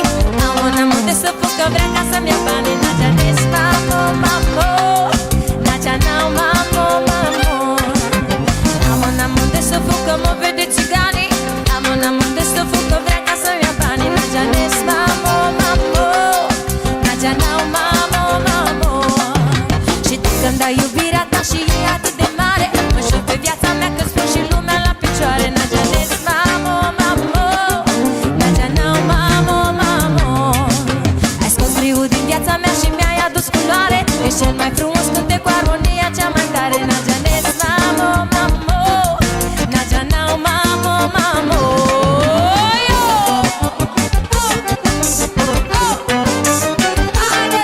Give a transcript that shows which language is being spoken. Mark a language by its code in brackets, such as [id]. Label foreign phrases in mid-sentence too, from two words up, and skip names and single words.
[ro] Am un amor de să fug că vrea ca să-mi ia banii. [rom] Nacea des, mamo, mamo, nacea nau, mamo, mamo. [ro] Am un amor de să fug că mă vede țiganii. Am un amor de să fug că vrea ca să-mi ia banii. [rom] Nacea des, mamo, mamo, nacea nau, mamo, mamo. [ro] Și tu când dai iubirea ta și e atât de mare, mă știu pe viața mea că spun și lumea la picioare. [rom] Nacea des, mamo, mamo, nacea nau, mamo, mamo. [ro] Ai scos briul din viața mea și mi-ai adus culoare. Ești cel mai frumos cântec cu armonia cea mai tare. [rom] Nacea des, mamo, mamo, nacea nau, mamo, mamo. [ro] Yo! Haide!